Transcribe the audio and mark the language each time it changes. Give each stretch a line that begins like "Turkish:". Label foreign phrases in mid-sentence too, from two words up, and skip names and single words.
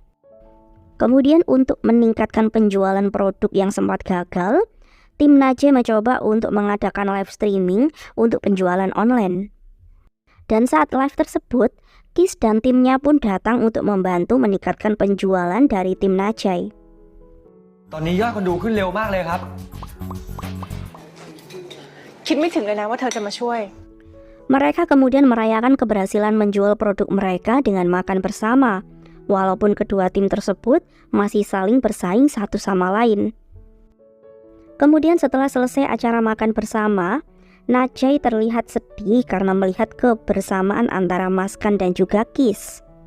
Indonesian: Kemudian untuk meningkatkan penjualan produk yang sempat gagal, tim Najee mencoba untuk mengadakan
English: live streaming
Indonesian: untuk penjualan online. Dan saat live tersebut, Kiss dan timnya pun datang untuk membantu meningkatkan penjualan dari tim Najee.
Thai: ตอนนี้ยอดคนดูขึ้นเร็วมากเลยครับ คิดไม่ถึงเลยนะว่าเธอจะมาช่วย
Indonesian: Mereka kemudian merayakan keberhasilan menjual produk mereka dengan makan bersama, walaupun kedua tim tersebut masih saling bersaing satu sama lain. Kemudian setelah selesai acara makan bersama, Najee terlihat sedih karena melihat kebersamaan antara Maskan dan juga Kiss.